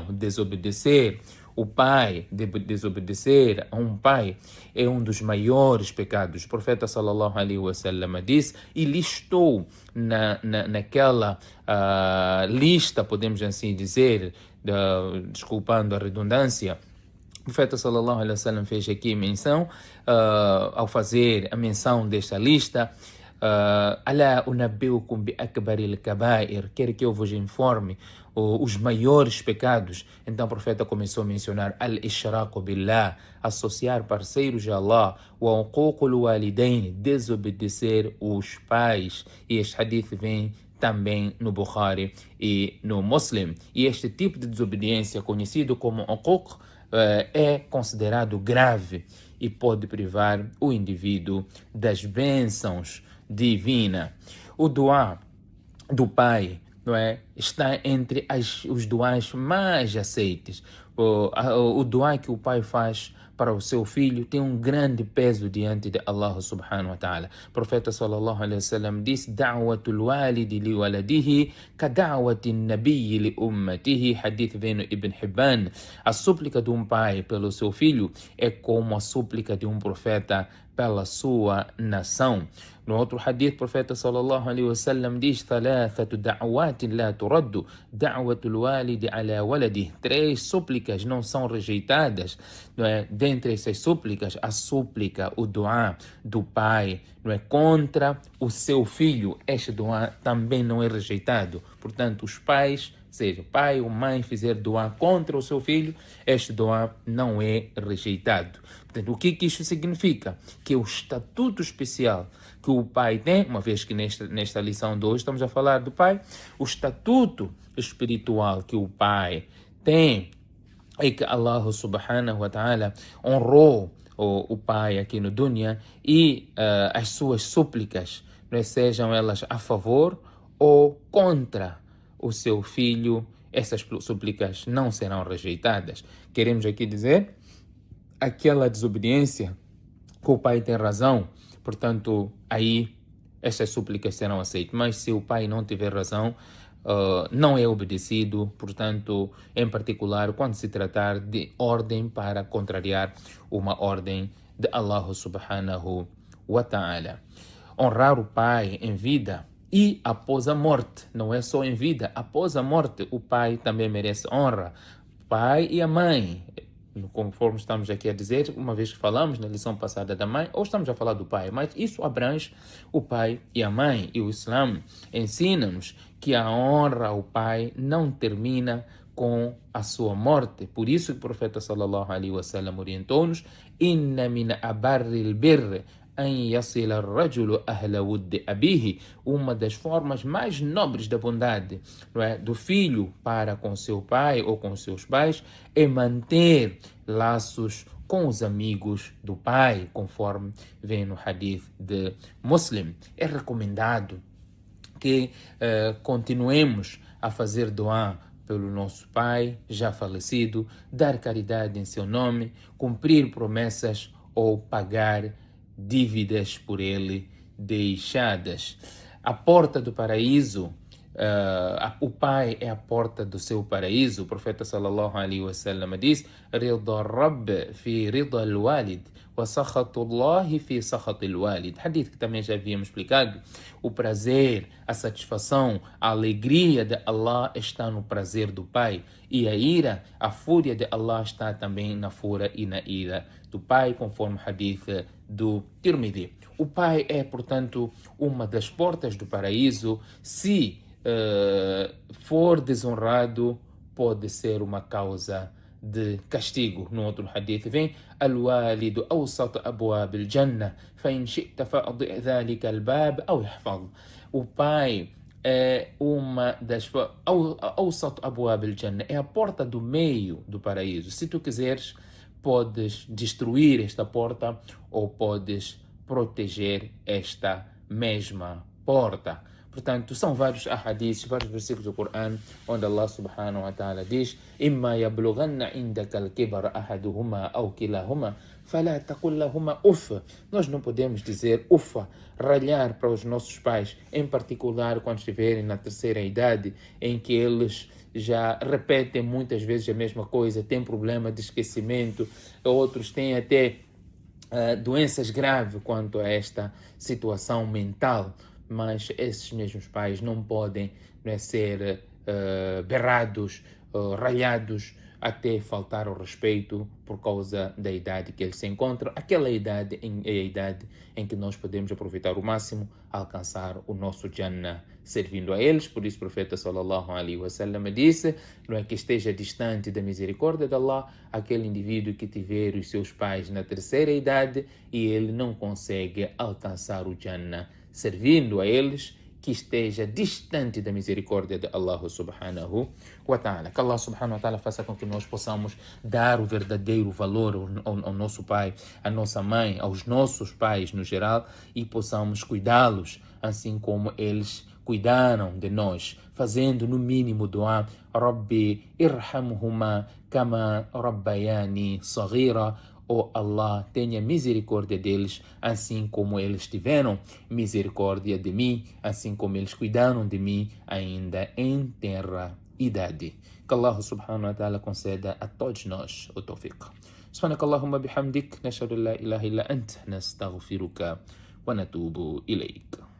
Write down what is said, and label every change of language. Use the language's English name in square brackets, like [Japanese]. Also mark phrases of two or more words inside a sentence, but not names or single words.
[Portuguese] Desobedecer o pai, desobedecer a um pai é um dos maiores pecados. O profeta [Arabic] صلى الله عليه وسلم [Portuguese] disse e listou naquela lista, podemos assim dizer, desculpando a redundância. O profeta [Arabic] صلى الله عليه وسلم [Portuguese] fez aqui menção, ao fazer a menção desta lista, [Arabic] ألا أنبئكم بأكبر الكبائر, [Portuguese] quer que eu vos informe os maiores pecados. Então o profeta começou a mencionar [Arabic] الإشراك بالله, [Portuguese] associar parceiros a Allah, [Arabic] وعقوق الوالدين, [Portuguese] desobedecer os pais. E este hadith vem também no Bukhari e no Muslim. E este tipo de desobediência, conhecido como uquq, é considerado grave e pode privar o indivíduo das bênçãos divinas. O duá do pai, não é, está entre os duás mais aceitos. O duá que o pai faz para o seu filho tem um grande peso diante de [Arabic] الله سبحانه وتعالى. [Portuguese] O profeta [Arabic] صلى الله عليه وسلم disse: دعوة الوالد لولده كدعوة النبي لأمته. [Portuguese] Hadith vem no Ibn Hibban. A súplica de um pai pelo seu filho é como a súplica de um profeta pela sua nação. No outro hadith, o profeta [Arabic] صلى الله عليه وسلم diz: ثلاث دعوات لا ترد دعوة الوالد على ولده. [Portuguese] 3 súplicas não são rejeitadas. Não é? Dentre essas súplicas, a súplica, o duá do pai, não é, contra o seu filho. Este duá também não é rejeitado. Portanto, os pais, seja pai ou mãe, fizer duá contra o seu filho, este duá não é rejeitado. Portanto, o que isso significa? Que o estatuto especial que o pai tem, uma vez que nesta lição de hoje estamos a falar do pai, o estatuto espiritual que o pai tem é que [Arabic] الله سبحانه وتعالى [Portuguese] honrou o pai aqui no dunya e as suas súplicas, não é, sejam elas a favor ou contra o seu filho, essas súplicas não serão rejeitadas. Queremos aqui dizer aquela desobediência que o pai tem razão, portanto, aí essas súplicas serão aceitas. Mas se o pai não tiver razão, não é obedecido, portanto, em particular, quando se tratar de ordem para contrariar uma ordem de [Arabic] الله سبحانه وتعالى. [Portuguese] Honrar o pai em vida e após a morte, não é só em vida, após a morte o pai também merece honra. O pai e a mãe, conforme estamos aqui a dizer, uma vez que falamos na lição passada da mãe, ou estamos a falar do pai, mas isso abrange o pai e a mãe. E o Islã ensina-nos que a honra ao pai não termina com a sua morte. Por isso que o profeta [Arabic] صلى الله عليه وسلم orientou-nos: إن من أبر البر أن يصل الرجل أهل ود أبيه. [Portuguese] Uma das formas mais nobres da bondade, não é, do filho para com seu pai ou com seus pais é manter laços com os amigos do pai, conforme vem no hadith de Muslim. É recomendado que continuemos a fazer doá pelo nosso pai já falecido, dar caridade em seu nome, cumprir promessas ou pagar dívidas por ele deixadas. A porta do paraíso, o pai é a porta do seu paraíso. O profeta [Arabic] صلى الله عليه وسلم diz: رضا الرب في رضا الوالد وسخط الله في سخط الوالد. [Portuguese] Hadith que também já havíamos explicado. O prazer, a satisfação, a alegria de Allah está no prazer do pai, e a ira, a fúria de Allah está também na fúria e na ira do pai, conforme o hadith do Tirmidhi. O pai é, portanto, uma das portas do paraíso. Se for desonrado, pode ser uma causa de castigo. No outro hadith vem: [Arabic] الوالد أوسط أبواب الجنة, فإن شئت فأضع ذلك الباب أو احفظ. [Portuguese] O pai é uma das [Arabic] أوسط أبواب الجنة, [Portuguese] é a porta do meio do paraíso. Se tu quiseres, podes destruir esta porta ou podes proteger esta mesma porta. Portanto, são vários ahadiths, vários versículos do Coran, onde [Arabic] الله سبحانه وتعالى diz: "إما يبلغن عندك الكبر أحدهما أو كلاهما فلا تقل لهما أف." [Portuguese] Nós não podemos dizer ufa, ralhar para os nossos pais, em particular quando estiverem na terceira idade, em que eles já repetem muitas vezes a mesma coisa, têm problema de esquecimento, outros têm até doenças graves quanto a esta situação mental. Mas esses mesmos pais não podem, não é, ser berrados, ralhados, até faltar ao respeito por causa da idade que eles se encontram. Aquela idade é a idade em que nós podemos aproveitar o máximo, alcançar o nosso Jannah servindo a eles. Por isso o profeta [Arabic] صلى الله عليه وسلم [Portuguese] disse, não é, que esteja distante da misericórdia de Allah aquele indivíduo que tiver os seus pais na terceira idade e ele não consegue alcançar o Jannah servindo a eles, que esteja distante da misericórdia de [Arabic] الله سبحانه وتعالى. [Portuguese] Que [Arabic] الله سبحانه وتعالى [Portuguese] faça com que nós possamos dar o verdadeiro valor ao nosso pai, à nossa mãe, aos nossos pais no geral, e possamos cuidá-los assim como eles cuidaram de nós, fazendo no mínimo dua: [Arabic] رب ارحمهما كما ربياني صغيرا. [Portuguese] Oh Allah, tenha misericórdia deles, assim como eles tiveram misericórdia de mim, assim como eles cuidaram de mim ainda em tenra idade. Que [Arabic] الله سبحانه وتعالى [Portuguese] conceda a todos nós o tawfiq. [Arabic] سبحانك اللهم بحمدك نشهد أن لا إله إلا أنت نستغفرك ونتوب إليك.